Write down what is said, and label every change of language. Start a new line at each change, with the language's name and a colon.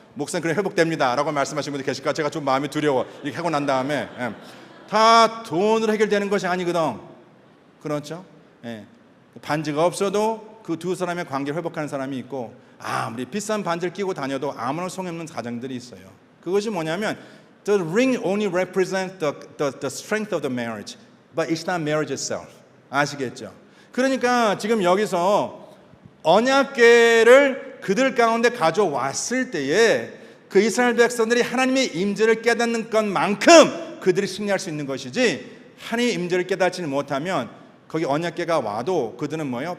Korean: 목사님 그래 회복됩니다 라고 말씀하시는 분들 계실까? 제가 좀 마음이 두려워. 이렇게 하고 난 다음에 다 돈으로 해결되는 것이 아니거든. 그렇죠? 반지가 없어도 그 두 사람의 관계를 회복하는 사람이 있고, 아무리 비싼 반지를 끼고 다녀도 아무런 소용없는 가정들이 있어요. 그것이 뭐냐면
English: the ring only represents the strength of the marriage, but it's not marriage itself.
Korean: 아시겠죠? 그러니까 지금 여기서 언약궤를 그들 가운데 가져왔을 때에 그 이스라엘 백성들이 하나님의 임재를 깨닫는 것만큼 그들이 승리할 수 있는 것이지, 하나님의 임재를 깨닫지 못하면 거기 언약궤가 와도 그들은 뭐예요?